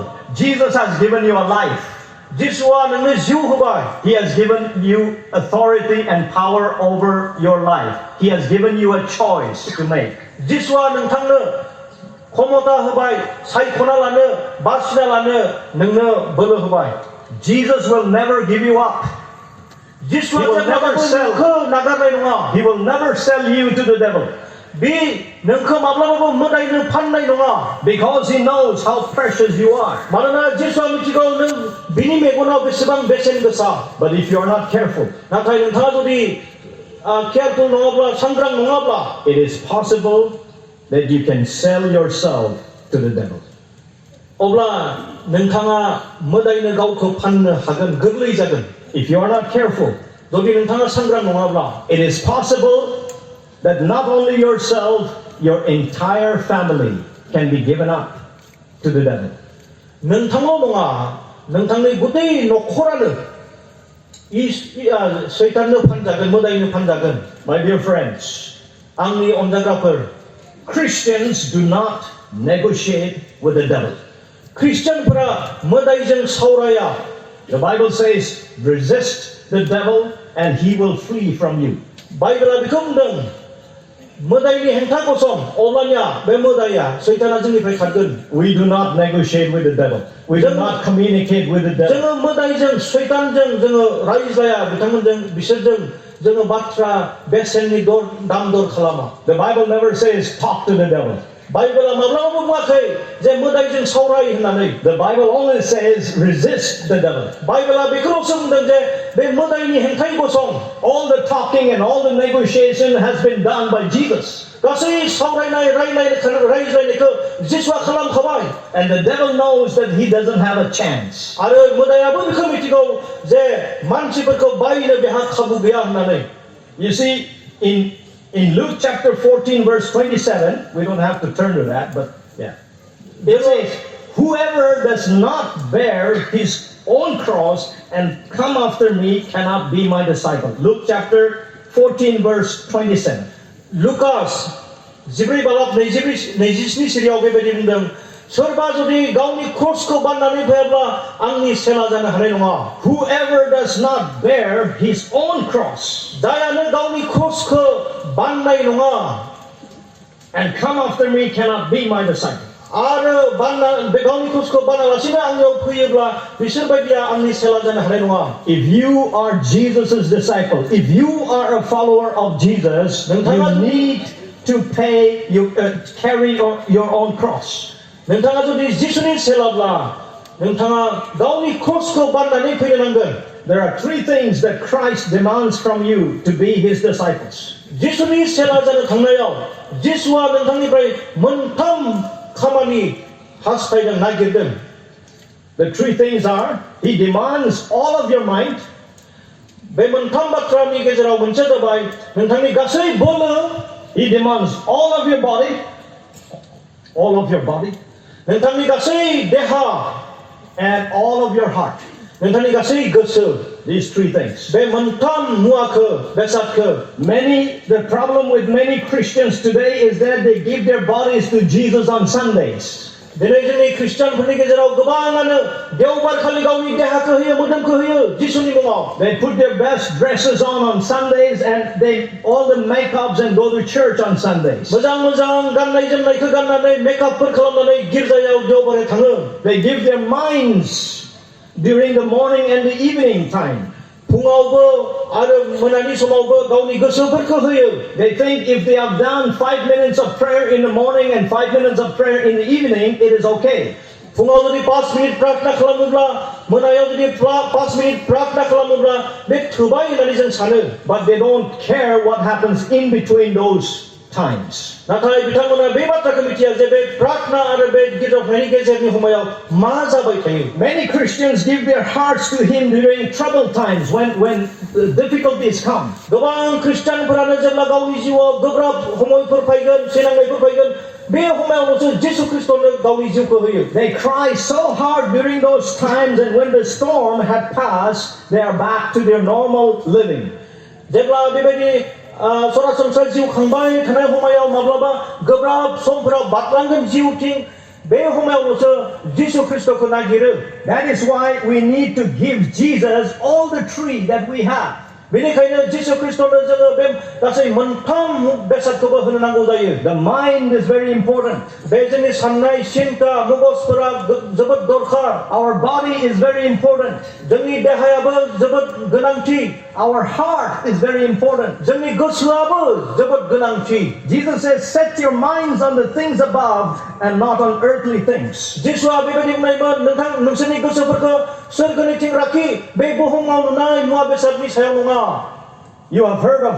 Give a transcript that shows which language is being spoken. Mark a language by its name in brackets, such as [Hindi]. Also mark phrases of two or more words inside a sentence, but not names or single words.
[English] Jesus has given you a life. [Bodo] जिसुआ नोंनो जिउ होबाय. [English] He has given you authority and power over your life. He has given you a choice to make. [Bodo] जिसुआ नोंथांनो क्षमता होबाय, सायख'ना लानो, बासिना लानो नोंनो बोलो होबाय. [English] Jesus will never give you up. [Bodo] जिसुआ [English] He will never sell. [Bodo] नोंखौ नागारनाय नङा. [English] He will never sell you to the devil. [Bodo] बे नोंखौ माब्लाबाबो मोदायनो फाननाय नङा. [English] Because he knows how precious you are. [Bodo] मानोना जिसुआ मिथिगौ नों बिनि मेगनाव बेसेबां बेसेन गोसा. [English] But if you are not careful, [Bodo] नाथाय नोंथाङा जुदि केयारफुल नङाब्ला, सांग्रां नङाब्ला, [English] it is possible that you can sell yourself to the devil. [Bodo] अब्ला नोंथाङा मोदायनो गावखौ फाननो हागोन, गोरलै जागोन. [English] If you are not careful, [Bodo] जुदि नोंथाङा सांग्रां नङाब्ला, [English] it is possible that not only yourself, your entire family can be given up to the devil. [Bodo] नोंथांल' नङा, नोंथांनि गुबै न'खरानो सैताननो फानजागोन, मोदायनो फानजागोन. [English] My dear friends, [Bodo] आंनि अनजाग्राफोर, [English] Christians do not negotiate with the devil. [Bodo] ख्रिस्टियानफोरा मोदायजों सावराया. [English] The Bible says, resist the devil and he will flee from you. [Bodo] बाइबेला बेखौ बुंदों, मोदायनि हेंथा गसं, अब्लानिया बे मोदाया, सैताना जोंनिफ्राय खारगोन. [English] We do not negotiate with the devil. We do not communicate with the devil. [Bodo] जोङो मोदायजों, सैतानजों जोङो रायज्लाया, बिथांमोनजों, बिसोरजों जोङो बाथ्रा बेसेननि दाम दर खालामा. [English] The Bible never says talk to the devil. [Bodo] बाइबेला माब्लाबाबो बुङाखै जे मोदायजों सावराय होननानै. [English] The Bible only says resist the devil. [Bodo] बाइबेला बेखौल'सो बुंदों जे बे मोदायनि हेंथायै गसं. [English] All the talking and all the negotiation has been done by Jesus. [Bodo] गासै सावरायनाय, रायज्लायनायखौ जिसुआ खालामखाबाय. [English] And the devil knows that he doesn't have a chance. [Bodo] आरो मोदायाबो बेखौ मिथिगौ जे मानसिफोरखौ बायनो बेहा खाबु गैया होननानै. [English] You see, in Luke chapter 14 verse 27, we don't have to turn to that, but yeah. It says, whoever does not bear his own cross and come after me cannot be my disciple. Luke chapter 14 verse 27. [Bodo] लुकास 14:27 सिरियाव बेबायदि बुंदों, सोरबा जुदि गावनि क्रसखौ बाननानै फैयाब्ला आंनि सेला जानो हानाय नङा. [English] Whoever does not bear his own cross [Bodo] जायानो गावनि क्रसखौ बाननाय नङा [English] and come after me cannot be my disciple. [Bodo] आरो गावनि क्रसखौ बानालासिनो आंनियाव फैयोब्ला बिसोरबायदिया आंनि सेला जानो हानाय नङा. [English] If you are Jesus' disciple, if you are a follower of Jesus, you need to carry your own cross. [Bodo] नोंथाङा जुदि जिसुनि सेलाब्ला नोंथाङा गावनि क्रसखौ बाननानै फैनो नांगोन. [English] There are three things that Christ demands from you to be his disciples. [Bodo] जिसुनि सेला जानो थांनायाव जिसुआ नोंथांनिफ्राय मोनथाम खामानि हास्थायदों, नागिरदों. [English] The three things are, he demands all of your mind. [Bodo] बे मोनथाम बाथ्रानि गेजेराव मोनसे जाबाय नोंथांनि गासै बोलो. [English] He demands all of your body. All of your body. [Bodo] नोंथांनि गासै देहा [English] and all of your heart. [Bodo] नोंथांनि गासै गोसो. [English] These three things. [Bodo] बे मोनथाम मुवाखौ, बेसादखौ. [English] The problem with many Christians today is that they give their bodies to Jesus on Sundays. [Bodo] दिनै जोंनि ख्रिस्टियानफोरनि गेजेराव गोबाङानो देवबारखालि गावनि देहाखौ होयो, मोदोमखौ होयो जिसुनि मुङाव. [English] They put their best dresses on Sundays and they all the makeups and go to church on Sundays. [Bodo] मोजां गाननाय जोमनायखौ गाननानै मेकआपफोर खालामनानै गिर्जायाव देवबारै थाङो. [English] They give their minds during the morning and the evening time. [Bodo] फुङावबो आरो मोनानि समावबो गावनि गोसोफोरखौ होयो. [English] They think if they have done 5 minutes of prayer in the morning and 5 minutes of prayer in the evening, it is okay. [Bodo] फुङाव जुदि 5 मिनिट प्रार्थना खालामोब्ला, मोनायाव जुदि 5 मिनिट प्रार्थना खालामोब्ला बे थोबाय होननानै जों सानो. [English] But they don't care what happens in between those times. [Bodo] नाथाय बिथांमोना बे बाथ्राखौ मिथिया जे बे प्रार्थना आरो बे गिर्जा होनायनि गेजेरनि समायाव मा जाबाय थायो. [English] Many Christians give their hearts to Him during troubled times when difficulties come. [Bodo] गोबां खृष्टानफोरानो जेब्ला गावनि जिउआव गोब्राब समयफोर फैगोन, सैनांनायफोर फैगोन, बे समायावल'सो जिसु ख्रिस्टनो गावनि जिउखौ होयो. [English] They cry so hard during those times, and when the storm had passed, they are back to their normal living. [Bodo] जेब्ला बेबायदि सरासनस्रा जिउ खांबाय थानाय समायाव माब्लाबा गोब्राब समफोराव बारलांगोन जिउथिं, बे समायावल'सो जिसु ख्रिस्टखौ नागिरो. [English] That is why we need to give Jesus all the tree that we have. [Bodo] बेनिखायनो जिसु ख्रिस्टनो जोङो बे गासै मोनथाम बेसादखौबो होनो नांगौ जायो. [English] The mind is very important. [Bodo] बे जोंनि साननाय सिन्ता मगजफोरा जोबोद दरखार. [English] Our body is very important. [Bodo] जोंनि देहायाबो जोबोद गोनांथि. [English] Our heart is very important. [Bodo] जोंनि गोसोआबो जोबोद गोनांथि. [English] Jesus says, set your minds on the things above and not on earthly things. [Bodo] जिसुआ बेबायदि बुंनायमोन, नोंथां नोंसोरनि गोसोफोरखौ सोरगोनिथिं लाखि, बे बुहुमाव नुनाय मुवा बेसादनि सायाव नङा. [English] You have heard of